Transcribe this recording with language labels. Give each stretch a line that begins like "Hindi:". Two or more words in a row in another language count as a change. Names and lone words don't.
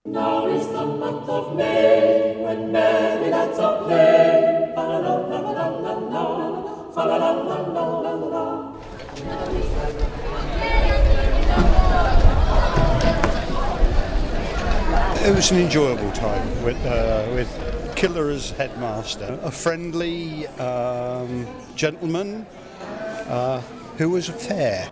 English: Now is the month of May, when merry lads are playing. Fa-la-la-la-la-la-la, fa-la-la-la-la-la-la. It was an enjoyable time with Killer as headmaster, a friendly gentleman who was fair.